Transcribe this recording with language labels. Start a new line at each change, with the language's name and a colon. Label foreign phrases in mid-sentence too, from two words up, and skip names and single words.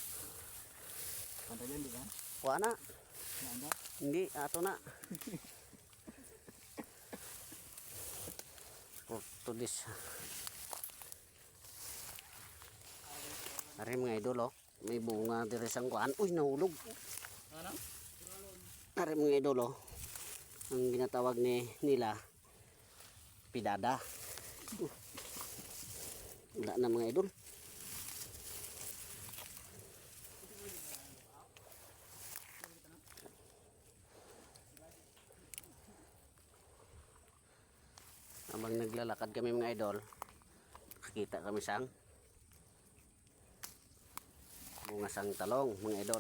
Hiligaynon: Kuha na. Hindi, ato na.
English: To this.
Hiligaynon: Ari mga idol oh, may bunga diri sang kuan. Uy, nahulog. Ari mga idol oh, ang ginatawag nila pidada. Wala na mga idol.
Filipino: Habang naglalakad kami mga idol, nakikita kami
Hiligaynon: sang bunga sang talong
Filipino: mga idol.